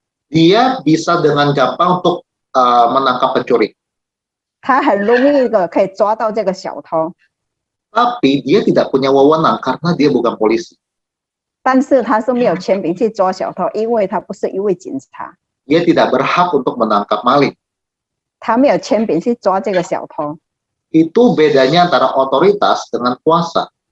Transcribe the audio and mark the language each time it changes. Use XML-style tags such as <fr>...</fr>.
<id>Dia bisa dengan gampang untuk menangkap pencuri.</id> <zh>他很容易的可以抓到这个小偷，</zh> <id>Tapi dia tidak punya wewenang karena dia bukan polisi.</id> <zh>但是他是没有权柄去抓小偷，因为他不是一位警察，</zh> <id>Dia tidak berhak untuk menangkap maling.</id> <zh>他没有权柄去抓这个小偷。</zh> <id>Itu bedanya antara otoritas dengan kuasa.</id>